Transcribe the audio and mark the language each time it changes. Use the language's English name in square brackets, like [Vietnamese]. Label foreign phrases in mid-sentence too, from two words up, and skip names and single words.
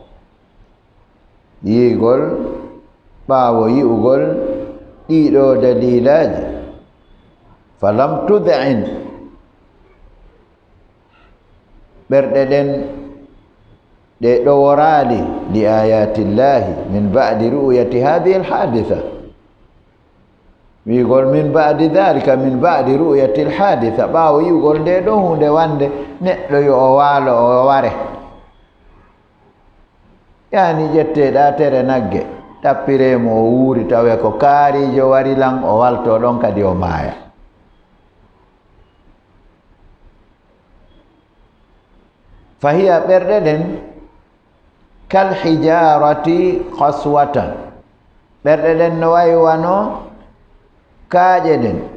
[Fula] yiigol ɓaawo yi'ugol ɗiɗo dalilaji falam tud'in ɓerɗe ɗen ɗe ɗoworali [Arabic] لآيات الله من بعد رؤية هذه الحادثة [Fula] wiigol [Arabic] من بعد ذلك من بعد رؤية الحادثة [Fula] ɓaawo yi'ugol nde ɗo hunde wande neɗɗo yo o waalo o ware yani ƴetteɗa tere nagge tappiremo o wuuri tawe ko kaarijo wari lan o walto ɗon kadi o maaya fahiya ɓerɗe ɗen [Arabic] كالحجارة قسوة [Fula] ɓerɗe ɗen no wayi wano kaaƴe ɗen